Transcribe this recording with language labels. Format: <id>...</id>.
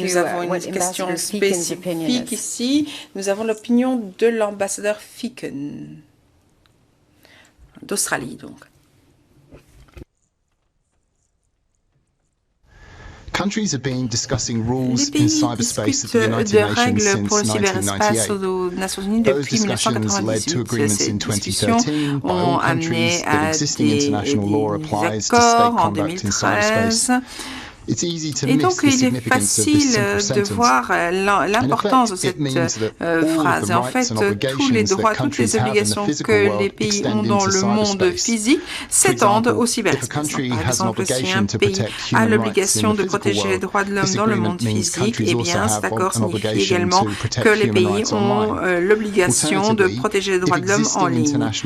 <fr>Nous avons une question spécifique ici. Nous avons l'opinion de l'ambassadeur Ficken, d'Australie donc.</fr> <en>Countries have been discussing rules in cyberspace at the United Nations since 1998. Those discussions led to agreements in 2013 by all countries that existing international law applies to state conduct in cyberspace.</en> <fr>Et donc, il est facile de voir l'importance de cette phrase. Et en fait, tous les droits, toutes les obligations que les pays ont dans le monde physique s'étendent au cyberespace. Par exemple, si un pays a l'obligation de protéger les droits de l'homme dans le monde physique, eh bien, cet accord signifie également que les pays ont l'obligation de protéger les droits de l'homme en ligne.</fr>